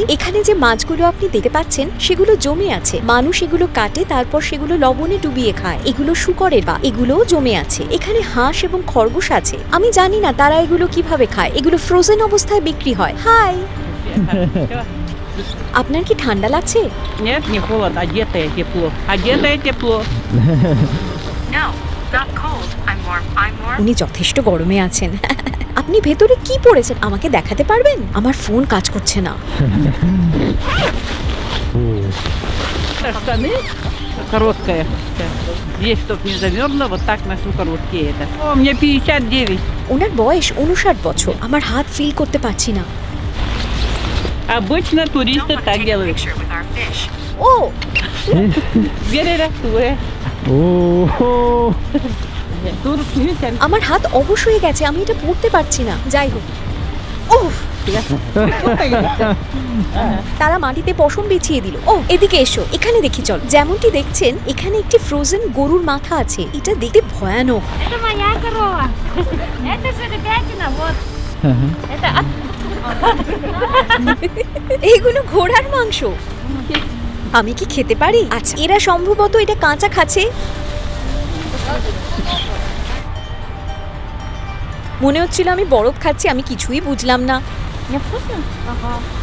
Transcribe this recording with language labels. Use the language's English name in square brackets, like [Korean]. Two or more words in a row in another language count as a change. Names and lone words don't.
[Bangla] এখানে যে মাছগুলো আপনি দেখতে পাচ্ছেন সেগুলো জমে আছে। মানুষ এগুলো কাটে, তারপর সেগুলো লবণে ডুবিয়ে খায়। এগুলো শূকরের পা, এগুলোও জমে আছে। এখানে হাঁস এবং খরগোশ আছে। আমি জানি না তারা এগুলো কিভাবে খায়। এগুলো ফ্রোজেন অবস্থায় বিক্রি হয়। হাই, আপনার কি ঠান্ডা লাগছে? [Russian] Нет, не холодно, одетое тепло. Одетое тепло. [English] No, not cold. I'm warm. [Bangla] উনি যথেষ্ট গরমে আছেন। আপনি ভেতরে কি পড়েছেন আমাকে দেখাতে পারবেন? আমার ফোন কাজ করছে না। [Russian] Штаны короткая. Здесь, чтоб не замерзло, вот так ношу короткие это. О, мне 59. [Bangla] ওনার বয়স 59 বছর। আমার হাত ফিল করতে পারছি না। [Russian] Обычно туристы [English] Don't [Russian] так [English] take a [Russian] делают. [English] picture with our fish. ও, [Russian] Верерактуя. Турист, видите, [Bangla] আমার হাত অবশ হয়ে গেছে। আমি এটা পড়তে পারছি না। যাই হোক, উফ, তারা মাটিতে পশম বিছিয়ে দিল। ও, এদিকে এসো, এখানে দেখি চল। যেমনটি দেখছেন এখানে একটি ফ্রোজেন গরুর মাথা আছে। এটা দেখতে ভয়ানক। [Russian] Это моя корова. Это жеребятина, вот. Это от... [Bangla] এগুলো ঘোড়ার মাংস। আমি কি খেতে পারি? আচ্ছা, এরা সম্ভবত এটা কাঁচা খাচ্ছে। মনে হচ্ছিল আমি বরফ খাচ্ছি। আমি কিছুই বুঝলাম না। [Russian] Невкусно? Ага.